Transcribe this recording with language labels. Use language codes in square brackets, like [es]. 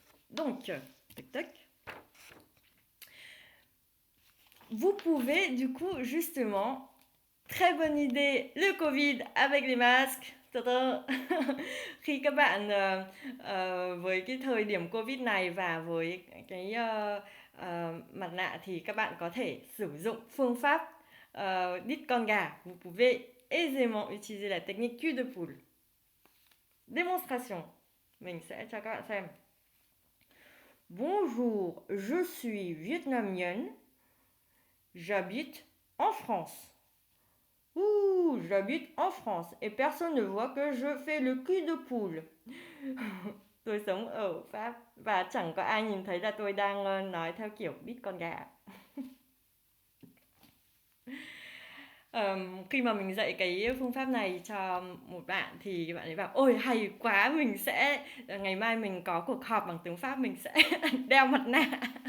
[fr] Donc, tac tac. Vous pouvez du coup justement, très bonne idée, le Covid avec les masques. [vi] Khi các bạn với cái thời điểm Covid này và với cái mặt nạ thì các bạn có thể sử dụng phương pháp đít con gà. [fr] Vous pouvez aisément utiliser la technique cul de poule. Démonstration. [vi] Mình sẽ cho các bạn xem. [fr] Bonjour, je suis vietnamienne. J'habite en France. Ouh, j'habite en France et personne ne voit que je fais le cul de poule. [vi] Tôi sống ở Pháp và chẳng có ai nhìn thấy là tôi đang nói theo kiểu đít con gà. Khi mà mình dạy cái phương pháp này cho một bạn thì bạn ấy bảo ôi hay quá, mình sẽ ngày mai mình có cuộc họp bằng tiếng Pháp mình sẽ đeo mặt nạ.